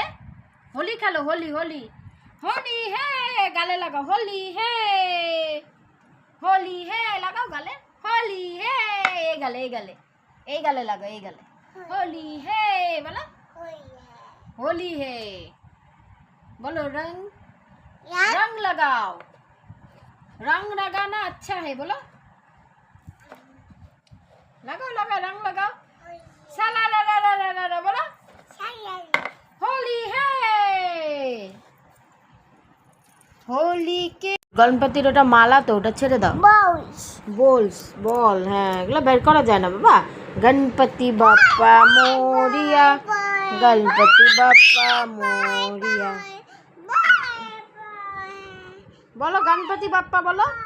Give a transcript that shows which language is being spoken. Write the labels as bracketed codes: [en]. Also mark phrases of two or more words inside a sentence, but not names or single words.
[bn] হোলি খেলো, হোলি হোলি হোলি হে, গালে লাগাও, হোলি হে, হোলি হে, লাগাও গালে, হোলি হে, এই গালে, এই গালে, এই গালে লাগাও, এই গালে, হোলি হে বলো, হোলি হে बोलो। [hi] रंग रंग लगाओ, रंग लगाना अच्छा है, बोलो। लगाओ लगाओ, रंग लगाओ। साला ला ला ला ला ला, बोलो। होली है, होली के [bn] গণপতির ওটা মালা তো, ওটা ছেড়ে দাও। বলস বল, হ্যাঁ, এগুলো বের করা যায় না বাবা। গণপতি বাপ্পা মোরিয়া, গণপতি বাপ্পা মোরিয়া, বলো গণপতি বাপ্পা বলো।